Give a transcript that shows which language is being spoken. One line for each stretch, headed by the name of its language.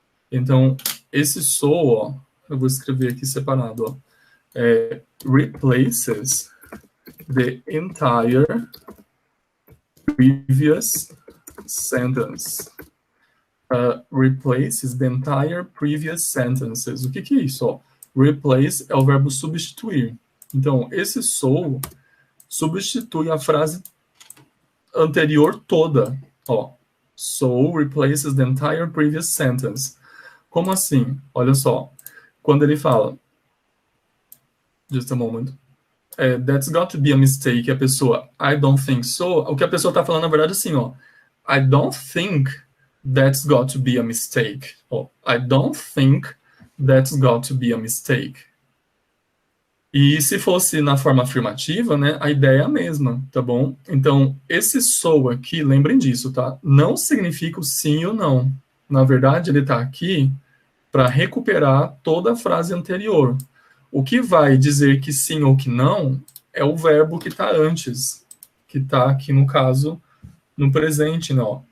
Portuguese: Então, esse so, ó, eu vou escrever aqui separado, ó,
English: replaces the entire previous sentence. Replaces the entire previous sentences.
Portuguese: O que é isso?
English: Ó?
Portuguese: Replace é o verbo substituir. Então, esse so substitui a frase anterior toda. Ó.
English: So replaces the entire previous sentence.
Portuguese: Como assim? Olha só. Quando ele fala,
English: just a moment, that's got to be a mistake,
Portuguese: a pessoa,
English: I don't think so,
Portuguese: o que a pessoa está falando, na verdade, assim, ó,
English: I don't think that's got to be a mistake. Ó, I don't think that's got to be a mistake.
Portuguese: E se fosse na forma afirmativa, né, a ideia é a mesma, tá bom? Então, esse so aqui, lembrem disso, tá? Não significa o sim ou não. Na verdade, ele está aqui para recuperar toda a frase anterior. O que vai dizer que sim ou que não é o verbo que está antes, que está aqui, no caso, no presente, não.